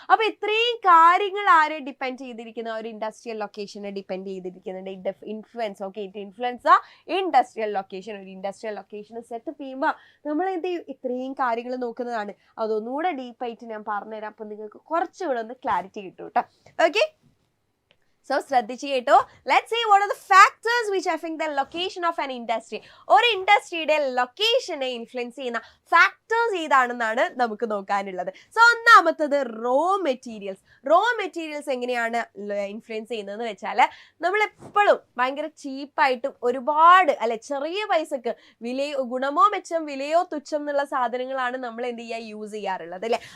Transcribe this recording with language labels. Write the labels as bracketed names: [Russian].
[Malayalam] അപ്പൊ ഇത്രയും കാര്യങ്ങൾ ആരെ ഡിപ്പെൻഡ് ചെയ്തിരിക്കുന്ന? ഒരു industrial ലൊക്കേഷനെ depend ചെയ്തിരിക്കുന്നുണ്ട്. Influence, okay, [English] It influence industrial location. [Malayalam] ഒരു ഇൻഡസ്ട്രിയൽ ലൊക്കേഷൻ സെറ്റപ്പ് ചെയ്യുമ്പോൾ നമ്മൾ എന്ത് ചെയ്യും? ഇത്രയും കാര്യങ്ങൾ നോക്കുന്നതാണ്. അതൊന്നുകൂടെ ഡീപ്പായിട്ട് ഞാൻ പറഞ്ഞുതരാം. അപ്പൊ നിങ്ങൾക്ക് കുറച്ചുകൂടെ ഒന്ന് ക്ലാരിറ്റി കിട്ടും കേട്ടോ. ഓക്കെ, so ശ്രദ്ധിച്ചു കേട്ടോ. [English] Let's see what are the factors which affect the location of an industry. [Malayalam] ഒരു ഇൻഡസ്ട്രിയുടെ ലൊക്കേഷനെ ഇൻഫ്ലുവൻസ് ചെയ്യുന്ന ഫാക്ടേഴ്സ് ഏതാണെന്നാണ് നമുക്ക് നോക്കാനുള്ളത്. സോ ഒന്നാമത്തത് റോ മെറ്റീരിയൽസ്. റോ മെറ്റീരിയൽസ് എങ്ങനെയാണ് ഇൻഫ്ലുവൻസ് ചെയ്യുന്നതെന്ന് വെച്ചാൽ നമ്മൾ എപ്പോഴും ഭയങ്കര ചീപ്പായിട്ടും ഒരുപാട് അല്ലെ ചെറിയ പൈസക്ക് ഗുണമോ മെച്ചം വിലയോ തുച്ഛം എന്നുള്ള സാധനങ്ങളാണ് നമ്മൾ എന്ത് ചെയ്യുക? യൂസ് ചെയ്യാറുള്ളത് അല്ലെ.